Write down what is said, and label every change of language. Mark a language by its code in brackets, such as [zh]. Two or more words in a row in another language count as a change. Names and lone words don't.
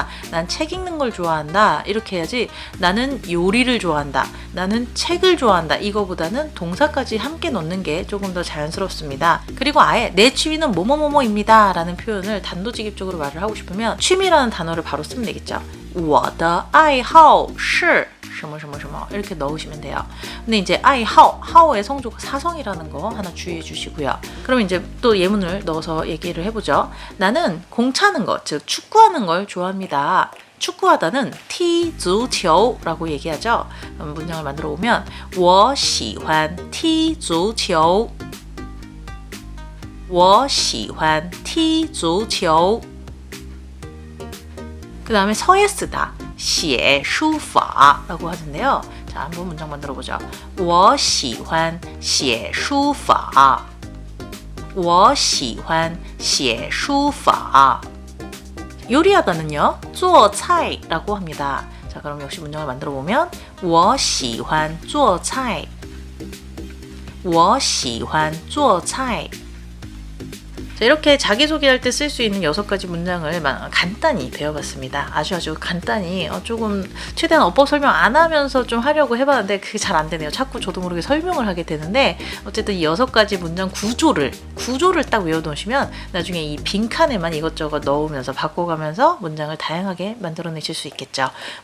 [ko] 난 책 읽는 걸 좋아한다. 이렇게 해야지 나는 요리를 좋아한다. 나는 책을 좋아한다. 이거보다는 동사까지 함께 넣는 게 조금 더 자연스럽습니다. 그리고 아예 내 취미는 뭐뭐뭐뭐입니다 라는 표현을 단도직입적으로 말을 하고 싶으면 취미라는 단어를 바로 쓰면 되겠죠. [zh] 我的爱好是什么什么什么 [ko] 이렇게 넣으시면 돼요. 근데 이제 하오의 성조가 사성이라는 거 하나 주의해 주시고요. 그럼 이제 또 예문을 넣어서 얘기를 해보죠. 나는 공 차는 것, 즉 축구하는 걸 좋아합니다. 축구하다는 [zh] 踢足球 [ko] 라고 얘기하죠. 문장을 만들어 보면 [zh] 我喜欢踢足球我喜欢踢足球 [ko] 그 다음에 서예 쓰다 [zh] 写书法 [ko] 라고 하는데요. 자, 한번 문장 만들어 보죠. [zh] 我喜欢写书法我喜欢写书法요리하다는요. 做菜 [ko] 라고 합니다. 자, 그럼 역시 문장을 만들어 보면 [zh] 我喜欢做菜我喜欢做菜 [ko] 자, 이렇게 자기소개할 때 쓸 수 있는 6가지 문장을 간단히 배워봤습니다. 아주 간단히 조금 최대한 어법 설명 안 하면서 좀 하려고 해봤는데 그게 잘 안 되네요. 자꾸 저도 모르게 설명을 하게 되는데 어쨌든 이 6가지 문장 구조를 딱 외워놓으시면 나중에 이 빈칸에만 이것저것 넣으면서 바꿔가면서 문장을 다양하게 만들어내실 수 있겠죠.